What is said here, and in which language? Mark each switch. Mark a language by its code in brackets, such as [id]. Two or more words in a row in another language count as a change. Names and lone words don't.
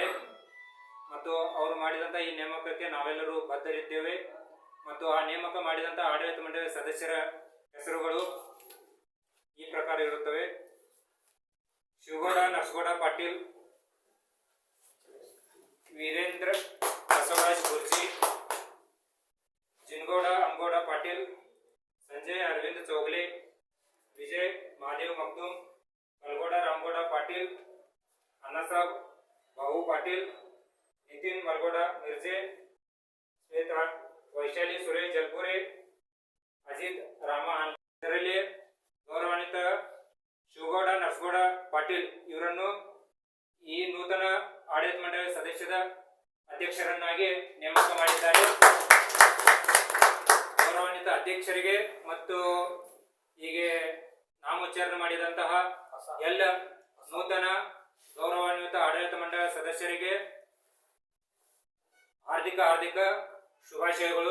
[kn] ಮತ್ತು ಅವರು ಮಾಡಿದಂಥ ಈ ನೇಮಕಕ್ಕೆ ನಾವೆಲ್ಲರೂ ಬದ್ಧರಿದ್ದೇವೆ. ಮತ್ತು ಆ ನೇಮಕ ಮಾಡಿದಂಥ ಆಡಳಿತ ಮಂಡಳಿಯ ಸದಸ್ಯರ ಹೆಸರುಗಳು ಈ ಪ್ರಕಾರ ಇರುತ್ತವೆ. ಶಿವಗೌಡ ನರಸಗೌಡ ಪಾಟೀಲ್, ವೀರೇಂದ್ರ ಬಸವರಾಜ್ ಗುರ್ಜಿ, जिनगौड़ अंगौड़ पाटिल, संजय अरविंद चौगले, विजय महादेव मखदूम, कलगौड़ रामगौड़ पाटिल, अन्नासाहेब भाऊ पाटिल, नितिन मलगौड़ मिर्जे, श्वेता वैशाली सुरेश जलपुरे, अजित रामा ಇದರಲ್ಲಿ ಗೌರವಾನ್ವಿತ ಶಿವಗೌಡ ನರಸಗೌಡ ಪಾಟೀಲ್ ಇವರನ್ನು ಈ ನೂತನ ಆಡಳಿತ ಮಂಡಳಿ ಸದಸ್ಯದ ಅಧ್ಯಕ್ಷರನ್ನಾಗಿ ನೇಮಕ ಮಾಡಿದ್ದಾರೆ. ಗೌರವಾನ್ವಿತ ಅಧ್ಯಕ್ಷರಿಗೆ ಮತ್ತು ಹೀಗೆ ನಾಮೋಚ್ಚಾರಣೆ ಮಾಡಿದಂತಹ ಎಲ್ಲ ನೂತನ ಗೌರವಾನ್ವಿತ ಆಡಳಿತ ಮಂಡಳಿ ಸದಸ್ಯರಿಗೆ ಹಾರ್ದಿಕ ಶುಭಾಶಯಗಳು.